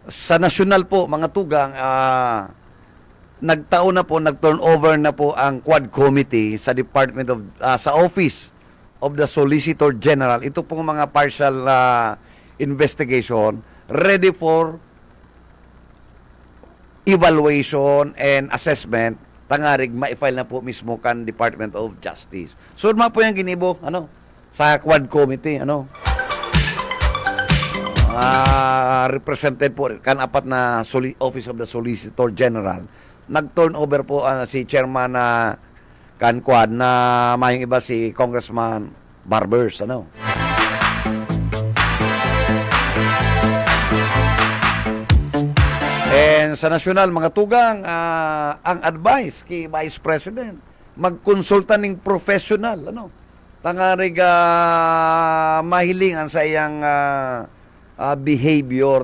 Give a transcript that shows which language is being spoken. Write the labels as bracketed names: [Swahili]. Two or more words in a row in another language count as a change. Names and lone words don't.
[Bikol] po, mga tugang, nagtaon na po, nag-turnover na po ang Quad Committee sa Department of sa Office of the Solicitor General. [Filipino] Ito pong mga [English] partial investigation ready for evaluation and assessment. [Bikol] Tangarig ma-file na po mismo kan Department of Justice. Surma po yung ginibo sa Quad Committee represented po kan apat na Office of the Solicitor General. Nag-turnover po si Chairman kan Quad na mayong iba si Congressman Barbers And sa nasyonal, mga tugang, ang advice kay Vice President, magkonsulta ng professional, tangarig mahilingan sa iyang behavior.